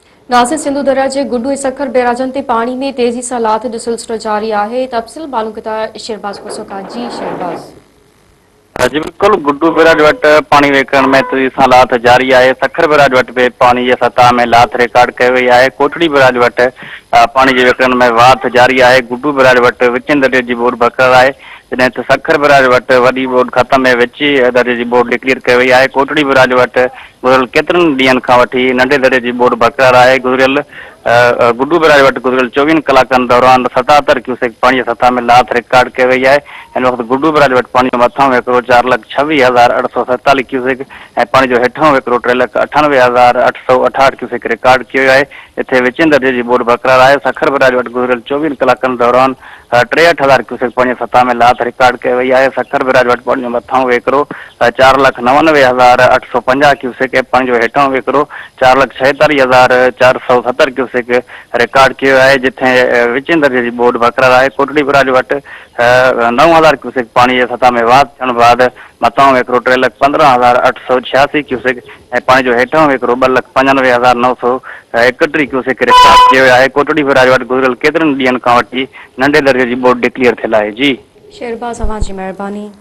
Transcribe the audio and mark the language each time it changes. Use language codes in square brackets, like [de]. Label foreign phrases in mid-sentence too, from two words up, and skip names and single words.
[sd] नासिर सिंधु दरिया के गुड्डू सखर बैराजन ते पानी में तेज़ी से लाथ जो सिलसिलो जारी है। तफ़सील मालूम किता शेरबाज कोसोका जी शेरबाज। जी बिल्कुल गुड्डू बैराज वट पानी वेकरण में तेजी सां लाथ जारी है। सखर बैराज वट भी पानी की सतह में लाथ रिकॉर्ड कई वही है। कोटड़ी बैराज वट पानी के वेकरण में वाथ जारी है। गुड्डू बैराज वट विचें दरिए की बोर्ड बरक़रार है। जैसे त सखर बैराज वट वही बोर्ड खत्म है। विची दरिए की बोर्ड डिक्लेयर कई वही है। कोटड़ी बैराज वट गुज़िरियल केतरन ॾींहनि खां वठी नंढे दरिए की बोर्ड बरक़रार है। गुज़िरियल गुड्डू बैराज वट गुज़िरियल 24 कलाकनि दौरान 77 क्यूसेक पानी की सतह में लाथ रिकॉर्ड कई वही है। इन वक्त गुड्डू बैराज वट पानी मथां वेकिरो 4,26,847 क्यूसेक ऐं पानी जो हेठां वेकिरो 3,98,868 क्यूसेक रिकॉर्ड किया है। इतने विचें दर्जे की बोर्ड बरक़रार है। सखर बैराज वट गुज़िरियल 24 कलाकनि दौरान 63,000 क्यूसेक पानी सतह में लाथ रिकॉर्ड कई वही है। सखर बैराज वट पानी मथां वेकिरो 4,99,850 क्यूसेक ऐं पानी जो हेठां वेकिरो 4,46,470 क्यूसेक रिकॉर्ड किया है। जिथे विचें दर्जे की बोर्ड बरक़रार है। कोटड़ी बैराज वट 9,000 क्यूसेक पानी की सतह में वाध थियण बाद मथां वेकिरो 3,15,886 क्यूसेक ऐं पानी जो हेठां वेकिरो 2,95,931 क्यूसेक रिकॉर्ड किया है। कोटड़ी बैराज वट गुज़िरियल केतरनि ॾींहनि खां वठी नंढे दर्जे की बोर्ड डिक्लेयर थियल है। जी शेरबाज, अवां जी मेहरबानी।